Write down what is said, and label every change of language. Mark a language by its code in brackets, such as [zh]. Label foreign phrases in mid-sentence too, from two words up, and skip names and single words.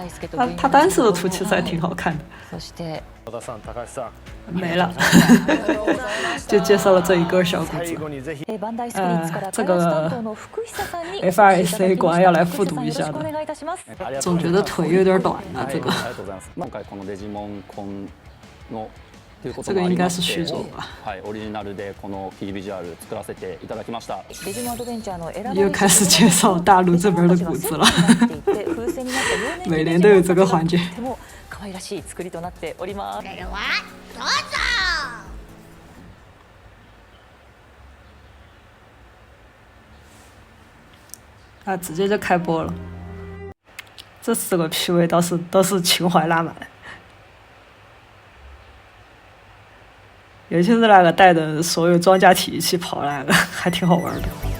[zh] 他单色的图其实还挺好看的。没了，就介绍了这一个小故事。这个 FRSA 果然要来复读一下的，总觉得腿有点短啊，这个。 [ja] ということもありまして、 [zh] 这个应该是虚作吧。 [ja] はい、オリジナルでこのキービジュアル作らせていただきました。デジモンアドベンチャーの選ばれ [zh] 又开始介绍大陆这边的谷子了。每年都有这个环节。 [ja] とても可愛らしい作りとなっております。それではどうぞ。 [zh] 啊，直接就开播了。这4个 PV 倒是情怀拉满，尤其是那个带着所有装甲体一起跑那个，还挺好玩的。